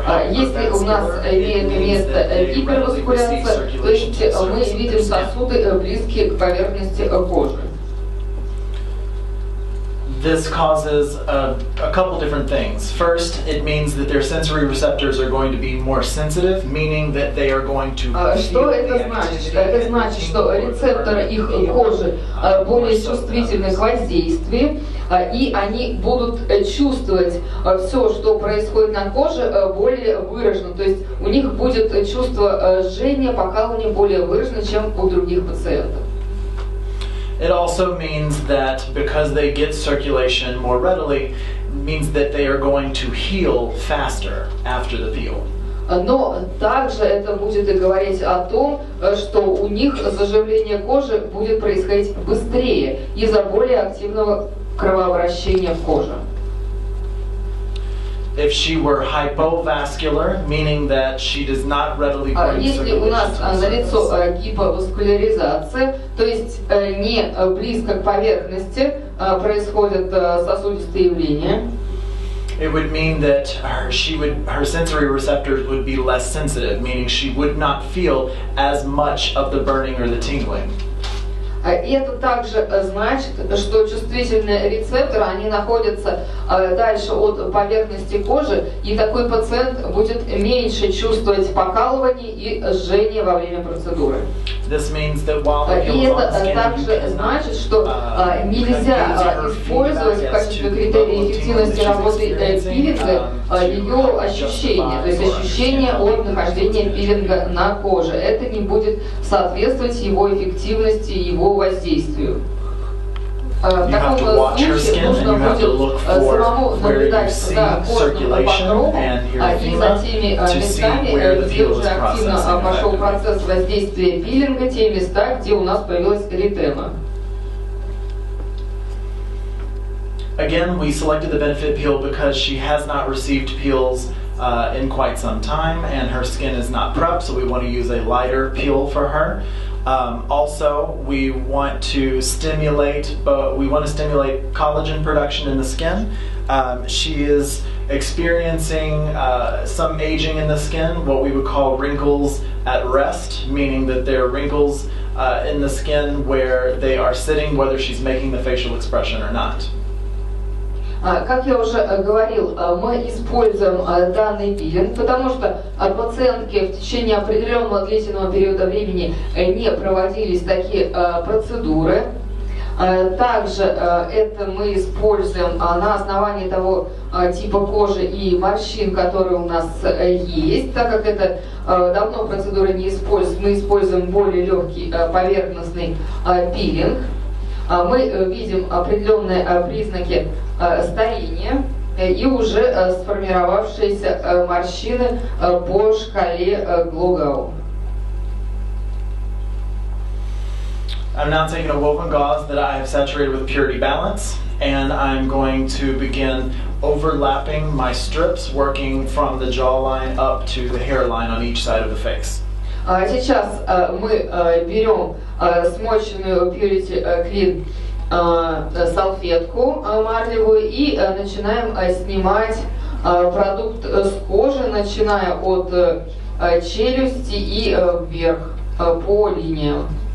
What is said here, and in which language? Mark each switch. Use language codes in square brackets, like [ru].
[ru] Если у нас имеет место гиперваскуляция, то есть мы видим сосуды близкие к поверхности кожи. [en] This causes a couple different things. First, it means that their sensory receptors are going to be more sensitive, meaning that they are going to [ru] Что это значит? Это значит, что рецепторы их кожи более чувствительны к воздействию, и они будут чувствовать все, что происходит на коже, более выраженно. То есть у них будет чувство жжения, покалывания более выражено, чем у других пациентов. [en] It also means that because they get circulation more readily, means that they are going to heal faster after the peel. [ru] Но также это будет и говорить о том, что у них заживление кожи будет происходить быстрее из-за более активного кровообращения в коже. [en] If she were hypovascular, meaning that she does not readily bring [ru] Если у нас налицо гиповаскуляризация, то есть не близко к поверхности происходят сосудистые явления, [en] it would mean that her sensory receptors would be less sensitive, meaning she would not feel as much of the burning or the tingling. [ru] И это также значит, что чувствительные рецепторы, они находятся дальше от поверхности кожи, и такой пациент будет меньше чувствовать покалывание и жжение во время процедуры. И это также значит, что нельзя использовать в качестве критерия эффективности работы пилинга ее ощущение, то есть ощущение от нахождения пилинга на коже. Это не будет соответствовать его эффективности, его воздействию. В таком случае нужно будет самому наблюдать за кожным покровом и за теми местами, где уже активно пошел процесс воздействия пилинга, те места, где у нас появилась эритема. [en] Again, we selected the Benefit Peel because she has not received peels in quite some time, and her skin is not prepped, so we want to use a lighter peel for her. Also, we want to stimulate collagen production in the skin. She is experiencing some aging in the skin, what we would call wrinkles at rest, meaning that there are wrinkles in the skin where they are sitting, whether she's making the facial expression or not. [ru] Как я уже говорил, мы используем данный пилинг, потому что пациентке в течение определенного длительного периода времени не проводились такие процедуры. Также это мы используем на основании того типа кожи и морщин, которые у нас есть. Так как это давно процедуры не используют, мы используем более легкий поверхностный пилинг. Мы видим определенные признаки старения и уже сформировавшиеся морщины по шкале Глогау. [en] I'm now taking a woven gauze that I have saturated with Purity Balance, and I'm going to begin overlapping my strips, working from the jawline up to the hairline on each side of the face. [ru] Сейчас мы берем смоченную Purity Clean салфетку марлевую и начинаем снимать продукт с кожи, начиная от челюсти и вверх по линиям.